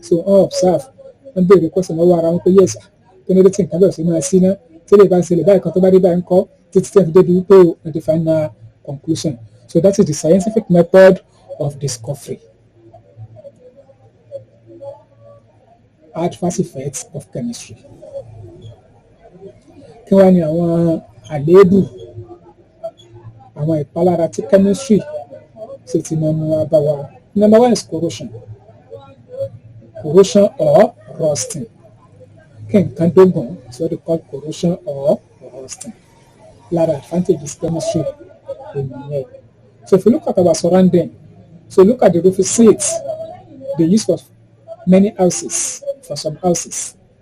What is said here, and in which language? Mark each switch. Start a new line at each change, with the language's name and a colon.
Yoruba: So wọ́n observe, wọ́n béèrè question lọ́wọ́ ara wọn pé yes kí ni ó dé tí nǹkan bẹ̀rẹ̀ sí máa sí ná, tí lè bá ń ṣẹlẹ̀ báyìí kan tó bá dé báyìí ń kọ́ títí tí wọ́n fi débi wípé wọ́n ti final conclusion.
English: So that is the scientific method of discovery. Adverse effects of chemistry.
Yoruba: Kí wá ní àwọn àléébù, àwọn ìpalára tí chemistry ṣe ti máa mú wá bá wa.
English: Number one is corrosion. Corrosion or rusting.
Yoruba: Kí nǹkan dógùn,
English: so they call corrosion or rusting.
Yoruba: Lára advantages chemistry nìyẹn.
English: So if you look at our surrounding, so look at the roof sheets they use for many houses, for some houses.